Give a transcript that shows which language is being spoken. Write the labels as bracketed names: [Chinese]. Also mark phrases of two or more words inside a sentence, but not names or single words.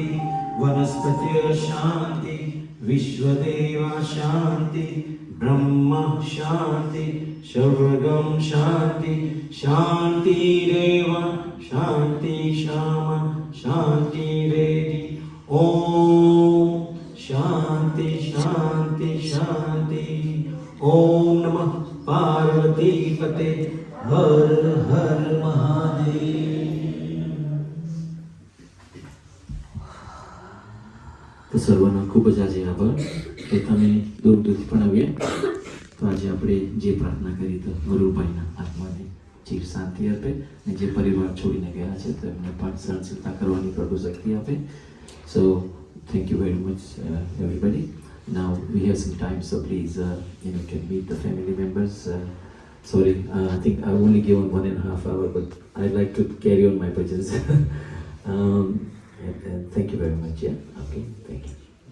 [Sanskrit] वनस्पतयः शांति विश्वदेवा शांति ब्रह्म शांति सर्वगम शांति शांतिरेव शांति श्याम शांतिरेधि ओम शांति शांति शांति ओम नमः पार्वती पते हर हर महादेव. [Gujarati] તો સર્વનો ખૂબ જ આજે આભાર કે તમે દૂર દૂરથી પણ આવ્યા. તો આજે આપણે જે પ્રાર્થના કરી તો ગુરુભાઈના આત્માને ચીર શાંતિ આપે અને જે પરિવાર છોડીને ગયા છે તો એમને પણ સહનશીલતા કરવાની પ્રભુ શક્તિ આપે. [English] so thank you very much everybody. Now we have some time, so please can meet the family members. Sorry, I think I've only given 1.5 hours, but I'd like to carry on my bhajans. And thank you very much. Yeah, okay, thank you.